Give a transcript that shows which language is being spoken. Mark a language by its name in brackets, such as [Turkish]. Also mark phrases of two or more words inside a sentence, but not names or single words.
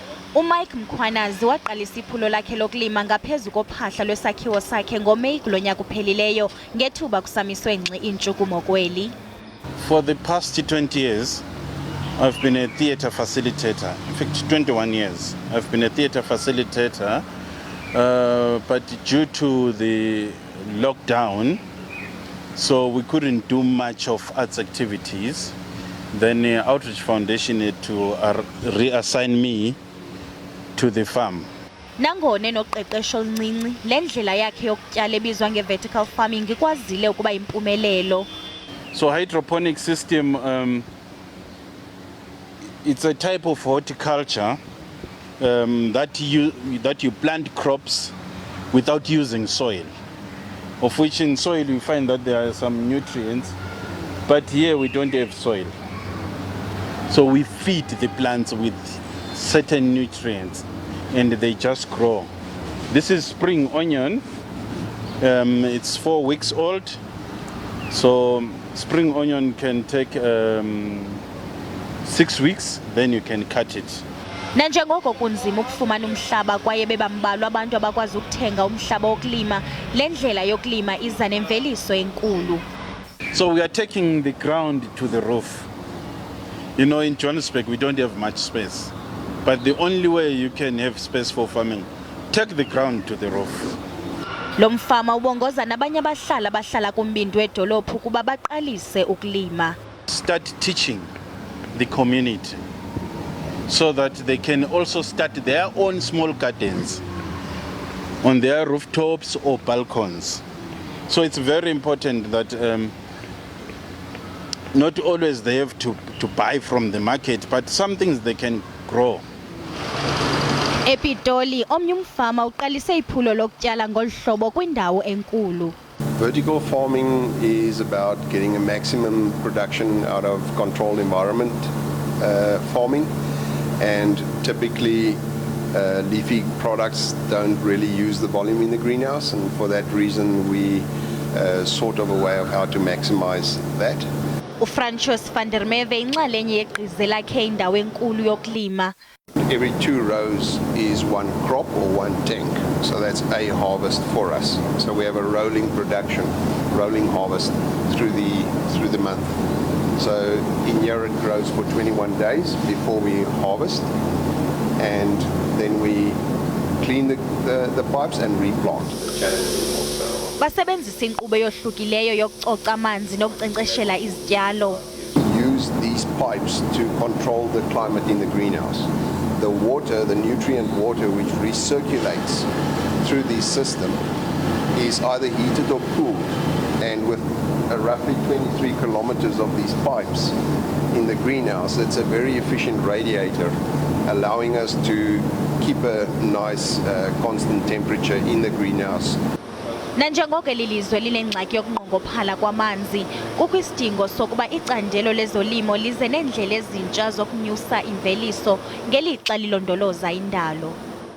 [Xhosa] uMike Mkhwanazi waqalisa iphulo lakhe lokulima ngaphezu kophahla lwesakhiwo sakhe ngoMeyi kulo nyaka uphelileyo ngethuba kusamiswe ngxi intshukumo kweli. [English] For the past 20 years, I've been a theatre facilitator. In fact, 21 years. I've been a theatre facilitator, but due to the lockdown, so we couldn't do much of arts activities. Then the Outreach Foundation had to reassign me to the farm. [Xhosa] Nangone noqeqesho oluncinci, le ndlela yakhe yokutyala ebizwa nge- [English] vertical farming [Xhosa] ikwazile ukuba impumelelo. [English] So hydroponic system, it's a type of horticulture that you plant crops without using soil, of which in soil you find that there are some nutrients, but here we don't have soil. So we feed the plants with certain nutrients and they just grow. This is spring onion. It's 4 weeks old. So spring onion can take 6 weeks, then you can cut it. [Xhosa] Nanjengoko kunzima ukufumana umhlaba kwaye bebambalwa abantu abakwazi ukuthenga umhlaba wokulima, le ndlela yokulima iza nemveliso enkulu. [English] So we are taking the ground to the roof. You know, in Johannesburg we don't have much space, but the only way you can have space for farming, take the ground to the roof. [Xhosa] Lo mfama ubongoza nabanye abahlala kumbindi wedolophu kuba baqalise ukulima. [English] Start teaching the community so that they can also start their own small gardens on their rooftops or balcons. So it's very important that not always they have to buy from the market, but some things they can grow. [Xhosa] Epitoli omnye umfama uqalise iphulo lokutyala ngolhlobo kwindawo enkulu. [English] Vertical farming is about getting a maximum production out of controlled environment farming, and typically leafy products don't really use the volume in the greenhouse, and for that reason we sort of a way of how to maximize that. [Xhosa] uFrancois van der Merwe inxalenye yeqize lakhe indawo enkulu yokulima. [English] Every 2 rows is 1 crop or 1 tank, so that's a harvest for us. So we have a rolling production, rolling harvest through the month. So in here it grows for 21 days before we harvest, and then we clean the pipes and replant. [Xhosa] Basebenzisa inkqubo eyohlukileyo yokucoca amanzi nokunkcenkceshela izityalo. [English] Use these pipes to control the climate in the greenhouse. The water, the nutrient water which recirculates through this system is either heated or cooled, and with roughly 23 kilometers of these pipes in the greenhouse, it's a very efficient radiator, allowing us to keep a nice constant temperature in the greenhouse. [Xhosa] Nanjengoko elilizwe linengxaki yokunqongophala kwamanzi, kukho isidingo sokuba icandelo lezolimo lize neendlela ezintsha zokunyusa imveliso ngelixa lilondoloza indalo.